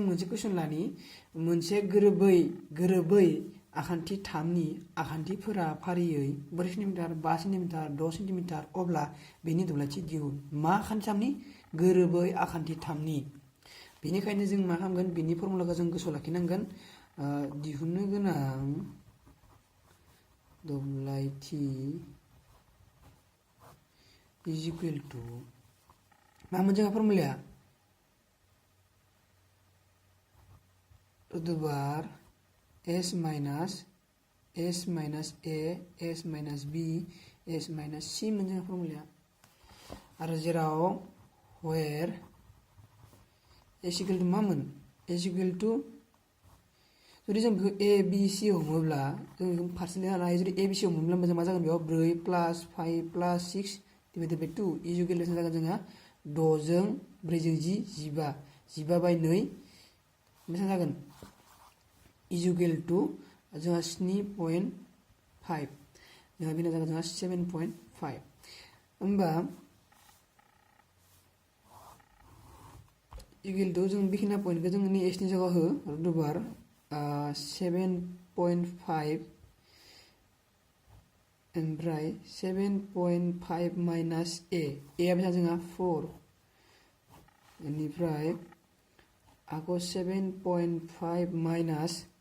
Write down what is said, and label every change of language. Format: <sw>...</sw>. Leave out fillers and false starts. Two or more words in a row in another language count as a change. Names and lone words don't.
<brx>मोनसे कुइसन लानि मोनसे गोरोबै आखान्थि 3 नि आखान्थिफोरा फारियै 4 सेन्टिमिटार 5 सेन्टिमिटार 6 सेन्टिमिटार अब्ला बेनि दब्लायथि दिहुन मा आखान्थि 3 नि गोरोबै आखान्थि 3 नि बेनिखायनो जों मा खालामगोन बेनि फर्मुलाखौ जों गोसोआव लाखिनांगोन दिहुननो गोनां दब्लायथि</brx> <en>is equal to</en> <brx>मामोन जोंहा फर्मुलाया</brx> <en>root s minus a s minus b s minus c</en> <brx>मोन जोंहा फर्मुलाया आरो जेराव</brx> <en>where s equal to</en> <brx>मामोन</brx> <en>s equal to</en> <brx>जुदि जों बेखौ a b c हमोब्ला जों बेखौ फारसे लिरनो हायो जुदि a b c हमोब्ला जों मा जागोन बेयाव</brx> <en>4 plus 5 plus 6 divided by 2 is equal to</en> <brx>जागोन जोंहा 6 जों 4 जों 15 15 by 2 बेसेबां जागोन</brx> <en>is equal to</en> <brx>जोंहा 7.5 जोंहा बेना जागोन जोंहा 7.5 होमबा</brx> <en>equal to</en> <brx>जों बेखिना पॉइंटखौ जों नि s नि जायगायाव हो रुट 7.5 ओमफ्राय 7.5 माइनास a a बेसेबां जोंहा 4 बेनिफ्राय आको 7.5 माइनास</brx>